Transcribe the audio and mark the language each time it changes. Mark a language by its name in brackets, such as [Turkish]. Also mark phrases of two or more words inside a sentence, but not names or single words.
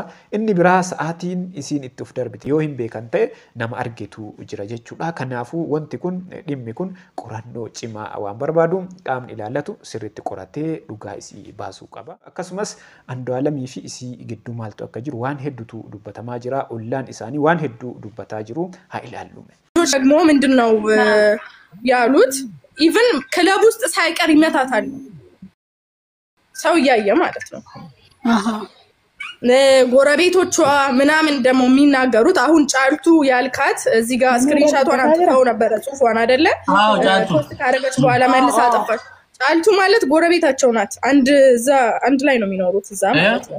[Oromo] Inni biraa sa'aatiin isiin itti of darbite yoo hin beekan ta'e nama argitu jira jechuudha. Kanaafuu wanti kun dhimmi kun qorannoo cimaa waan barbaadu qaamni ilaallatu sirriitti qoratee dhugaa isii baasuu qaba. Akkasumas Andu'aalamii fi isii gidduu maaltu akka jiru waan hedduutu dubbatamaa jira. Ollaan isaanii waan hedduu dubbataa jiru haa ilaallume. [Amharic] ደግሞ ምንድነው ያሉት [English] even club [Amharic] ውስጥ ሳይቀር ይመታታል ሰው ያየ ማለት ነው ጎረቤቶቿ ምናምን ደግሞ የሚናገሩት አሁን ጫልቱ ያልካት እዚህ ጋር ስክሪንሾቷን አጥፋው ነበር ጽፏን አይደለ ፖስት ካደረገች በኋላ መልሳ አጠፋች ጫልቱ ማለት ጎረቤታቸው ናት አንድ ላይ ነው የሚኖሩት እዛ ማለት ነው